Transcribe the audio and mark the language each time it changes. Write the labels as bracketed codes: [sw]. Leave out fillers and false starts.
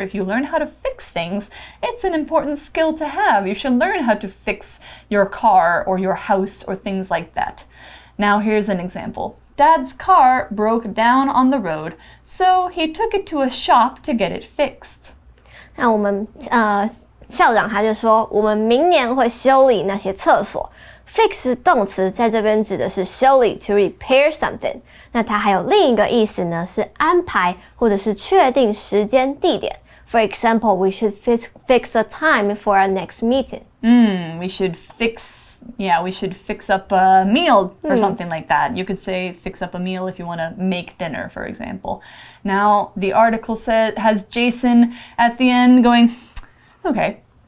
[en] If you learn how to fix things, it's an important skill to have. You should learn how to fix your car or your house or things like that. Now here's an example. Dad's car broke down on the road, so he took it to a shop to get it fixed. [zh] 那我们校长他就说，我们明年会修理那些厕所。 Fix 是动词，在这边指的是修理 [en] to repair something。 [zh] 那它还有另一个意思呢，是安排或者是确定时间地点。 [en] For example, we should fix a time for our next meeting. We should fix up a meal or something like that. You could say fix up a meal if you want to make dinner, for example. Now, the article has Jason at the end going, okay.